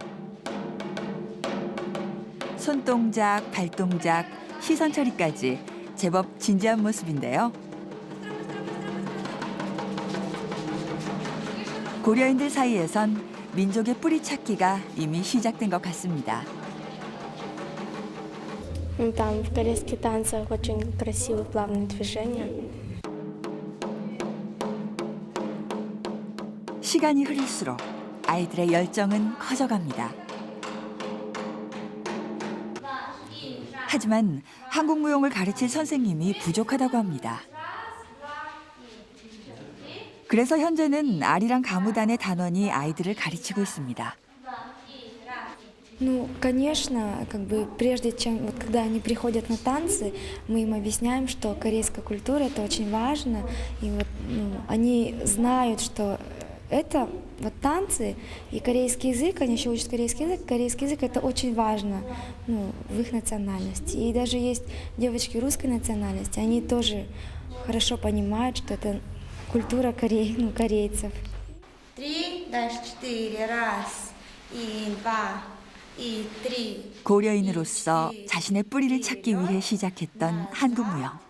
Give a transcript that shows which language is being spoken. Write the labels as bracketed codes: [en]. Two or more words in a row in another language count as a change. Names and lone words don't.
[ko] 손동작, 발동작, 시선 처리까지 제법 진지한 모습인데요. 고려인들 사이에선 민족의 뿌리 찾기가 이미 시작된 것 같습니다. [ru] Там в корейских танцах очень красивые плавные движения. [ko] 시간이 흐를수록 아이들의 열정은 커져갑니다. 하지만 한국 무용을 가르칠 선생님이 부족하다고 합니다. 그래서 현재는 아리랑 가무단의 단원이 아이들을 가르치고 있습니다. [ru] Ну, конечно, как бы прежде чем, вот когда они приходят на танцы, мы им объясняем, что корейская культура это очень важно, и вот они знают, что это вот танцы и корейский язык, они еще учат корейский язык это очень важно, в их национальности. И даже есть девочки русской национальности, они тоже хорошо понимают, что это культура корейцев. 3, дальше 4, раз, и 2. [ko] 고려인으로서 자신의 뿌리를 찾기 위해 시작했던 한국 무용.